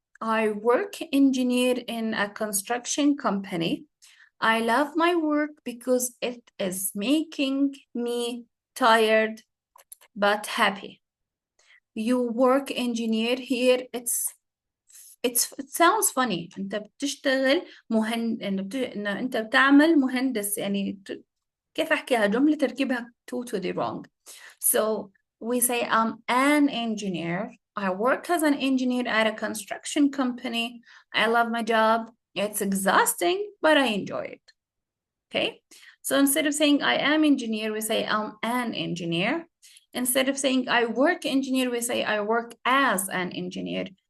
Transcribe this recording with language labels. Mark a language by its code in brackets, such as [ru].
[en] I work engineer in a construction company. I love my work because it is making me tired but happy. You work engineer here, it sounds funny. [ar] انت بتشتغل انه انت بتعمل مهندس، يعني كيف احكيها جملة تركيبها [en] totally wrong. So we say I'm an engineer. I work as an engineer at a construction company. I love my job. It's exhausting, but I enjoy it. Okay? So instead of saying I am engineer, we say I'm an engineer. Instead of saying I work engineer, we say I work as an engineer.